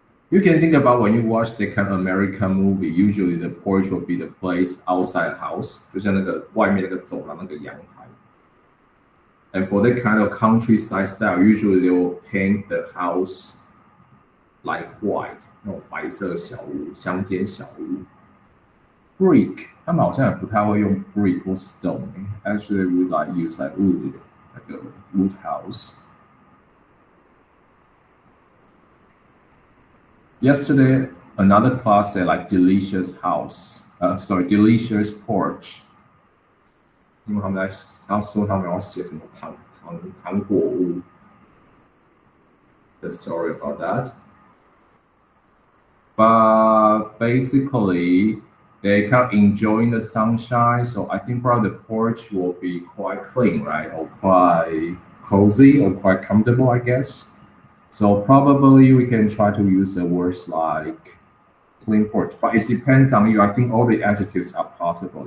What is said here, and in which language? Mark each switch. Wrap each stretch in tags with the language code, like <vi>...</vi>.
<en>You can think about when you watch the kind of American movie, usually the porch will be the place outside the house,</en> <zh>就像那个外面那个走廊那个阳台。</zh> <en>And for that kind of countryside style, usually they will paint the house like white</en> <zh>那种白色小屋，乡间小屋。 Brick， 他们好像也不太会用 brick 或 stone。</zh> <en>Actually, we like use like wood, like a wood house. Yesterday, another class said like delicious house. Delicious porch.</en> <zh>因为他们说他们要写什么糖果屋。</zh> <en>The story about that. But basically, they kind of enjoying the sunshine, so I think probably the porch will be quite clean, right? Or quite cozy or quite comfortable, I guess. So probably we can try to use the words like clean porch, but it depends on you. I think all the adjectives are possible.</en>